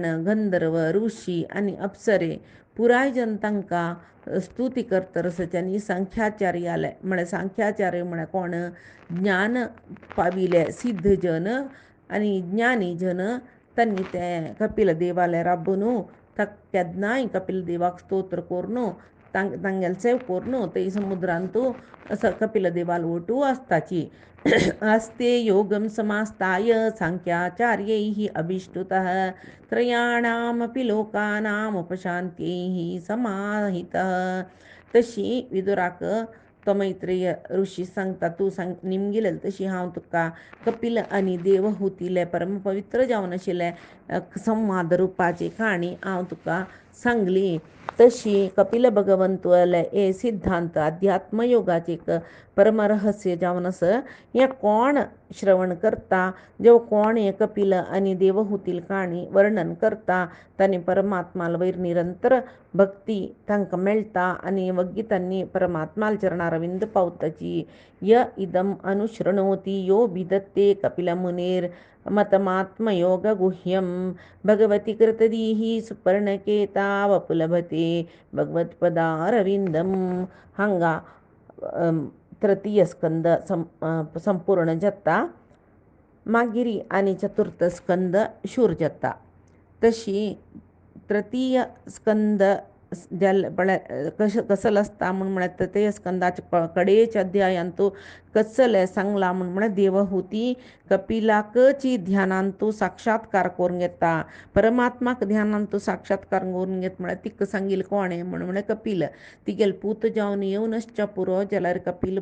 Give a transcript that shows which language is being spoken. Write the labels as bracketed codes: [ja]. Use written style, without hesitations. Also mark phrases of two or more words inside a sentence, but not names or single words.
[kok] गंधर्व ऋषी आनी अप्सरे पुराय जन तांकां स्तुती करतरसच्यानी सांख्याचार्य आले म्हळ्यार सांख्याचार्य म्हळ्यार कोण ज्ञान पाविले सिद्ध जन आनी ज्ञानी जन तांणी ते कपिल देवाले राबून केन्नाय कपिल देवाक स्तोत्र करून तांगेले सेव करून थंय समुद्रांतू कपिल देवाल वटू आसताची [sa] आस्ते योगम समास्ताय सांख्याचार्यैः अभिष्टुतः त्रयाणामपि लोकानाम उपशांत्यैः समाहितः [kok] तशी विदुराक तो मैत्रेय ऋषी सांगता तूं सांग निमगेलें तशी हांव तुका कपिल आनी देवहुतीले परम पवित्र जावन आशिल्ले संवाद रुपाची काणी हांव तुका सांगली तशी कपिल भगवंतुले हे सिद्धांत अध्यात्म योगाचे एक परमरहस्य जावन आस हें कोण श्रवण करता जेव कोण हें कपिल आनी देवहुतील काणी वर्णन करता तांणी परमात्माल वयर निरंतर भक्ती तांकां मेळटा आनी वग्गी तांणी परमात्माल चरणारविंद पावताची [sa] य इदम अनुशृणोति यो विदत्ते कपिल मुनेर मतमात्मयोग गुह्यम भगवती कृतदीः सुपर्णकेता वपुलभते भगवत्पदारविंदम [kok] हांगा तृतीय स्कंद संपूर्ण जाता मागिरी आनी चतुर्थ स्कंद शूर जाता तशी तृतीय स्कंद कसलो आसता म्हळ्यार तृतीय स्कंदाच्या कडेच्या अध्यायांतू कसले सांगला म्हळ्यार देवहुती कपिलाकची ध्यानांतू साक्षात्कार करून घेता परमात्माक ध्यानांतू साक्षात्कार करून घेता म्हळ्यार तिका सांगिल्लें कोणें म्हळ्यार कपिल तिगेल पूत जावन येवनश्च पुरो जाल्यार कपिल